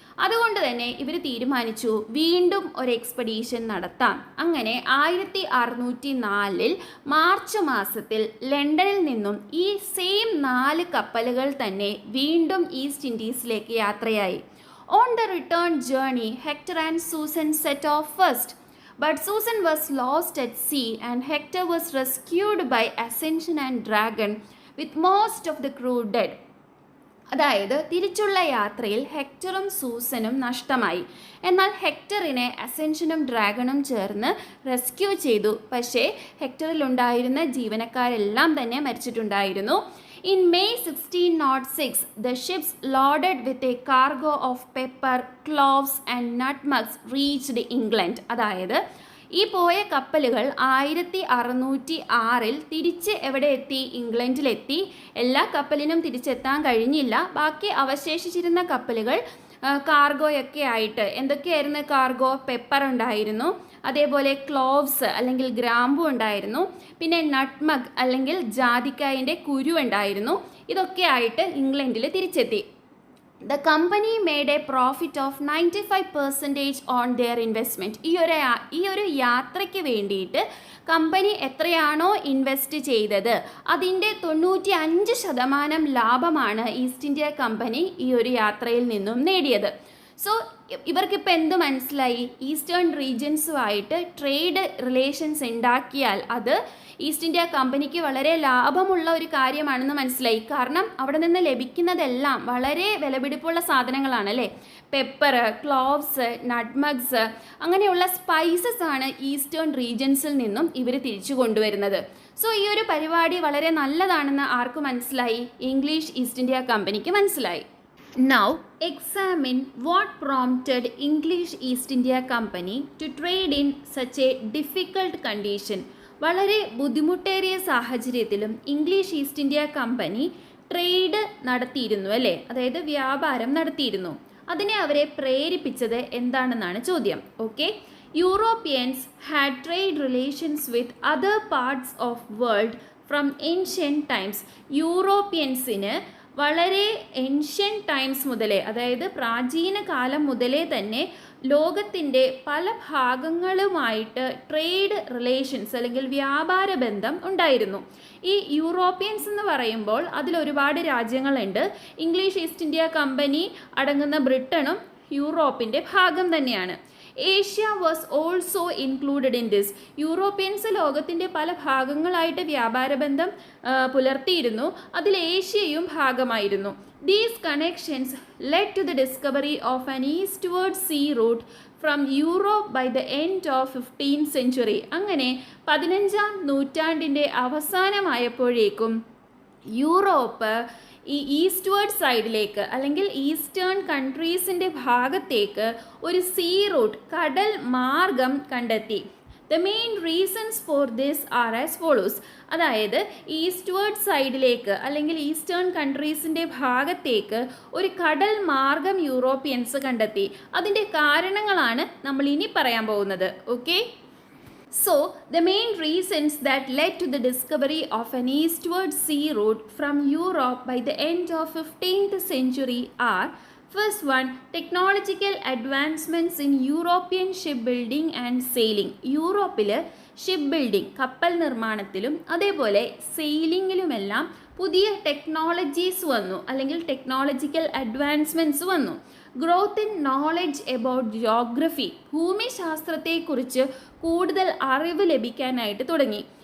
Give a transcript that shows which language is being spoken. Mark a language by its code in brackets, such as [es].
[ml] അതുകൊണ്ട് തന്നെ ഇവർ തീരുമാനിച്ചു വീണ്ടും ഒരു എക്സ്പെഡീഷൻ നടത്താം. അങ്ങനെ 1604 മാർച്ച് മാസത്തിൽ ലണ്ടനിൽ നിന്നും ഈ സെയിം 4 കപ്പലുകൾ തന്നെ വീണ്ടും ഈസ്റ്റ് ഇൻഡീസിലേക്ക് യാത്രയായി. [en] On the return journey Hector and Susan set off first. But Susan was lost at sea and Hector was rescued by Ascension and Dragon with most of the crew dead. [ml] അതായത് തിരിച്ചുള്ള യാത്രയിൽ ഹെക്ടറും സൂസനും നഷ്ടമായി. എന്നാൽ ഹെക്ടറിനെ അസെൻഷനും ഡ്രാഗണും ചേർന്ന് rescue ചെയ്തു. പക്ഷേ ഹെക്ടറിലുണ്ടായിരുന്ന ജീവനക്കാരെല്ലാം തന്നെ മരിച്ചിട്ടുണ്ടായിരുന്നു. [en] In May 1606, the ships loaded with a cargo of pepper, cloves and nutmegs reached England. [ml] അതായത് ഈ പോയ കപ്പലുകൾ 1606 തിരിച്ച് എവിടെ എത്തി? ഇംഗ്ലണ്ടിലെത്തി. എല്ലാ കപ്പലിനും തിരിച്ചെത്താൻ കഴിഞ്ഞില്ല. ബാക്കി അവശേഷിച്ചിരുന്ന കപ്പലുകൾ കാർഗോയൊക്കെ ആയിട്ട് എന്തൊക്കെയായിരുന്നു കാർഗോ? പെപ്പർ ഉണ്ടായിരുന്നു, അതേപോലെ ക്ലോവ്സ് അല്ലെങ്കിൽ ഗ്രാമ്പു ഉണ്ടായിരുന്നു, പിന്നെ നട്ട്മഗ് അല്ലെങ്കിൽ ജാതിക്കായിൻ്റെ കുരു ഉണ്ടായിരുന്നു. ഇതൊക്കെ ആയിട്ട് ഇംഗ്ലണ്ടിൽ തിരിച്ചെത്തി. [en] The company made a profit of 95% on their investment. [ml] ഈ ഒരു യാത്രയ്ക്ക് വേണ്ടിയിട്ട് കമ്പനി എത്രയാണോ ഇൻവെസ്റ്റ് ചെയ്തത് അതിൻ്റെ 95% ലാഭമാണ് ഈസ്റ്റ് ഇന്ത്യ കമ്പനി ഈ ഒരു യാത്രയിൽ നിന്നും നേടിയത്. സോ ഇവർക്കിപ്പോൾ എന്ത് മനസ്സിലായി? ഈസ്റ്റേൺ റീജിയൻസുമായിട്ട് ട്രേഡ് റിലേഷൻസ് ഉണ്ടാക്കിയാൽ അത് ഈസ്റ്റ് ഇന്ത്യ കമ്പനിക്ക് വളരെ ലാഭമുള്ള ഒരു കാര്യമാണെന്ന് മനസ്സിലായി. കാരണം അവിടെ നിന്ന് ലഭിക്കുന്നതെല്ലാം വളരെ വിലപിടിപ്പുള്ള സാധനങ്ങളാണ് അല്ലേ. പെപ്പർ, ക്ലോവ്സ്, നട്ട്മഗ്സ് അങ്ങനെയുള്ള സ്പൈസസ് ആണ് ഈസ്റ്റേൺ റീജിയൻസിൽ നിന്നും ഇവർ തിരിച്ചു കൊണ്ടുവരുന്നത്. സോ ഈ ഒരു പരിപാടി വളരെ നല്ലതാണെന്ന് ആർക്ക് മനസ്സിലായി? ഇംഗ്ലീഷ് ഈസ്റ്റ് ഇന്ത്യ കമ്പനിക്ക് മനസ്സിലായി. [en] Now examine what prompted English East India Company to trade in such a difficult condition. [ml] വളരെ ബുദ്ധിമുട്ടേറിയ സാഹചര്യത്തിലും English east India company trade നടത്തിയിരുന്നു അല്ലേ, അതായത് വ്യാപാരം നടത്തിയിരുന്നു. അതിനെ അവരെ പ്രേരിപ്പിച്ചത് എന്താണെന്നാണ് ചോദ്യം. [en] Okay, Europeans had trade relations with other parts of world from ancient times. [ml] യൂറോപ്യൻസിന് വളരെ ഏൻഷ്യൻ ടൈംസ് മുതലേ, അതായത് പ്രാചീന കാലം മുതലേ തന്നെ ലോകത്തിൻ്റെ പല ഭാഗങ്ങളുമായിട്ട് ട്രേഡ് റിലേഷൻസ് അല്ലെങ്കിൽ വ്യാപാര ബന്ധം ഉണ്ടായിരുന്നു. ഈ യൂറോപ്യൻസ് എന്ന് പറയുമ്പോൾ അതിലൊരുപാട് രാജ്യങ്ങളുണ്ട്. ഇംഗ്ലീഷ് ഈസ്റ്റ് ഇന്ത്യ കമ്പനി അടങ്ങുന്ന ബ്രിട്ടനും യൂറോപ്പിൻ്റെ ഭാഗം തന്നെയാണ്. [en] Asia was also included in this. [ml] Europeans ലോകത്തിൻ്റെ പല ഭാഗങ്ങളായിട്ട് വ്യാപാര ബന്ധം പുലർത്തിയിരുന്നു. അതിൽ ഏഷ്യയും ഭാഗമായിരുന്നു. [en] These connections led to the discovery of an eastward sea route from Europe by the end of 15th century. [ml] അങ്ങനെ 15ാം നൂറ്റാണ്ടിൻ്റെ അവസാനമായപ്പോഴേക്കും യൂറോപ്പ് ഈ ഈസ്റ്റ്വേർഡ് സൈഡിലേക്ക് അല്ലെങ്കിൽ ഈസ്റ്റേൺ കൺട്രീസിൻ്റെ ഭാഗത്തേക്ക് ഒരു സീ റൂട്ട്, കടൽ മാർഗം കണ്ടെത്തി. [en] The main reasons for this are as follows. [ml] അതായത് ഈസ്റ്റ്വേർഡ് സൈഡിലേക്ക് അല്ലെങ്കിൽ ഈസ്റ്റേൺ കൺട്രീസിൻ്റെ ഭാഗത്തേക്ക് ഒരു കടൽ മാർഗം യൂറോപ്യൻസ് കണ്ടെത്തി. അതിൻ്റെ കാരണങ്ങളാണ് നമ്മൾ ഇനി പറയാൻ പോകുന്നത്. [en] Okay, so the main reasons that led to the discovery of an eastward sea route from Europe by the end of 15th century are: first one, technological advancements in European shipbuilding and sailing. [ml] യൂറോപ്പിൽ ship building, കപ്പൽ നിർമ്മാണത്തിലും അതേപോലെ സെയിലിങ്ങിലുമെല്ലാം പുതിയ technologies വന്നു അല്ലെങ്കിൽ technological advancements വന്നു. [en] growth in knowledge about geography, [ml] ഭൂമിശാസ്ത്രത്തെക്കുറിച്ച് കൂടുതൽ അറിവ് ലഭിക്കാനായിട്ട് തുടങ്ങി.